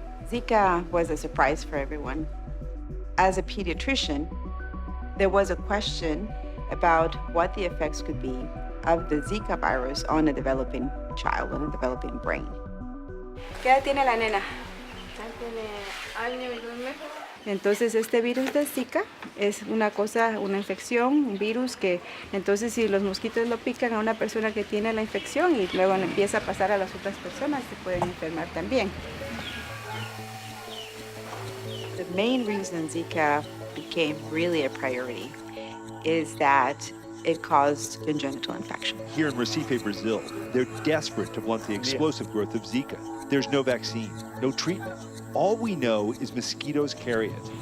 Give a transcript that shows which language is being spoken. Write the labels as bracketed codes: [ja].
[en] Zika was a surprise for everyone. As a pediatrician, there was a question about what the effects could be of the Zika virus on a developing child, on a developing brain. [es] ¿Qué edad tiene la nena? Tiene año y 2 meses. Entonces este virus de Zika es una infección, un virus que entonces si los mosquitos lo pican a una persona que tiene la infección y luego empieza a pasar a las otras personas, se pueden enfermar también. [en] The main reason Zika became really a priority is that it caused congenital infection. Here in Recife, Brazil, they're desperate to blunt the explosive growth of Zika. There's no vaccine, no treatment. All we know is mosquitoes carry it.